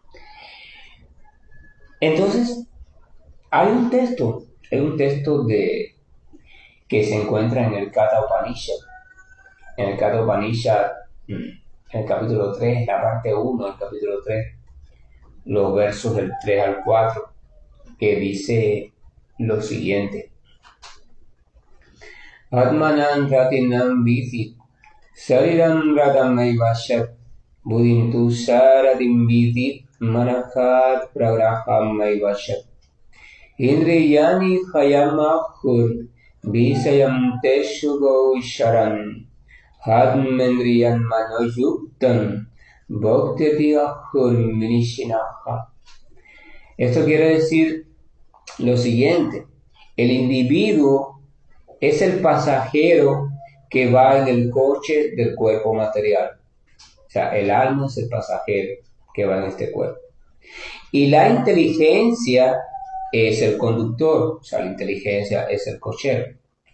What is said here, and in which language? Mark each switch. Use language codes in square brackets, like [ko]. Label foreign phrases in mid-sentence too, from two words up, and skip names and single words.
[es] Entonces, hay un texto que se encuentra en el Katha Upanishad. En el Katha Upanishad, en el capítulo 3, la parte 1 del capítulo 3, los versos del 3 al 4, que dice lo siguiente. [sa] आत्मानं रथिनं विद्धि, शरीरं रथम् एव तु, बुद्धिं तु सारथिं विद्धि, मनः प्रग्रहम् एव च. इन्द्रियाणि हयान् आहुर्, विषयांस् तेषु गोचरान्, आत्मेन्द्रिय मनोयुक्तं, भोक्तेत्य् आहुर् मनीषिणः. [es] Esto quiere decir lo siguiente: el individuo es el pasajero que va en el coche del cuerpo material. O sea, el alma es el pasajero que va en este cuerpo. Y la inteligencia es el conductor, o sea, la inteligencia es el cochero.